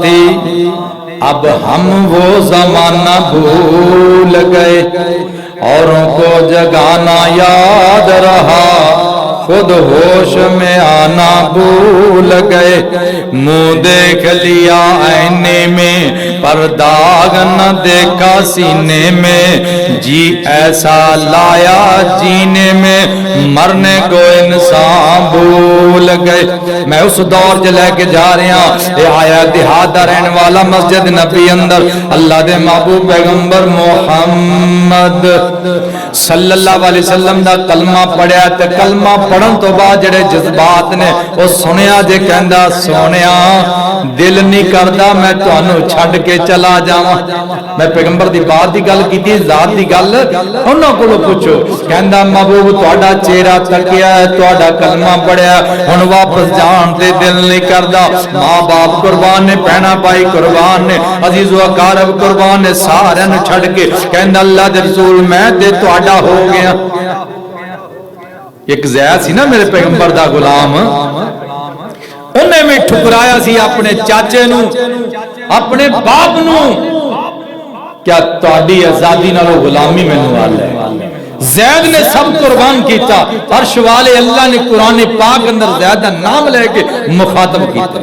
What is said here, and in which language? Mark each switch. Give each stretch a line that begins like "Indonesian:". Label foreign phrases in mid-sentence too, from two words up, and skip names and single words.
Urdu: تھی اب ہم وہ زمانہ بھول گئے اوروں کو جگانا یاد رہا خود ہوش میں آنا بھول گئے، منہ دیکھ لیا آئینے میں پر داغ نہ دیکھا سینے میں، جی ایسا لایا جینے میں مرنے کو انسان بھول گئے۔
Punjabi: میں اس دور جو لے کے جا رہے ہیں، یہ آیا دیہات دا رہن والا مسجد نبی اندر اللہ دے محبوب پیغمبر محمد
Arabic: صلی اللہ علیہ وسلم
Punjabi: دا کلمہ پڑھیا تے کلمہ پڑھن تو بعد جڑے جذبات نے وہ سنیا جے کہندا سونیا دل نہیں کردا میں تانوں چھڈ کے چلا جاواں۔ میں پیغمبر دی بات دی گل کیتی، ذات دی گل انہاں کولوں پوچھو، کہندا محبوب تہاڈا چہرہ تکیا ہے، تہاڈا کلمہ پڑھیا ہن واپس جان تے دل نہیں کردا، ماں باپ قربان نے، بہنا بھائی قربان نے، عزیز و اقارب قربان نے، سارے نوں چھڈ کے کہندا اللہ دے رسول میں تے تہاڈا ہو گیا۔ ایک زید سی نا میرے پیغمبر دا غلام، انہیں میں ٹھکرایا سی اپنے چاچے نو، اپنے باپ نو، کیا تہاڈی آزادی نالوں غلامی مینوں والا ہے؟ زید نے سب قربان کیتا، عرش والے اللہ نے قرآن پاک اندر زید دا نام لے کے مخاطب کیتا۔